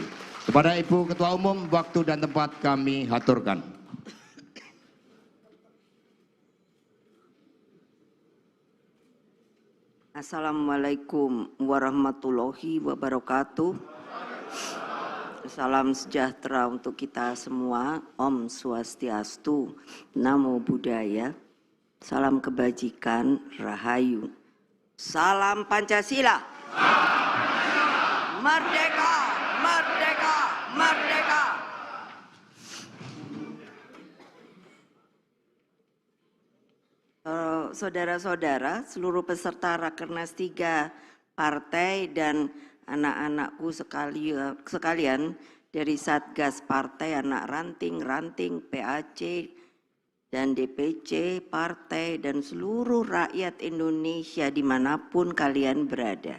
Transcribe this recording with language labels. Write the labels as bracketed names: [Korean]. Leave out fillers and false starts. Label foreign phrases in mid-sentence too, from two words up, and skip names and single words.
[Indonesian] Kepada Ibu Ketua Umum, waktu dan tempat kami haturkan. [Arabic] السلام عليكم ورحمة الله وبركاته. [Indonesian] Salam sejahtera untuk kita semua. Om Swastiastu, Namo Buddhaya. Salam kebajikan, Rahayu. Salam Pancasila. Merdeka, merdeka, merdeka. Saudara-saudara, seluruh peserta Rakernas 3 partai dan anak-anakku sekalian dari Satgas Partai, Anak Ranting, PAC, dan DPC, partai, dan seluruh rakyat Indonesia dimanapun kalian berada.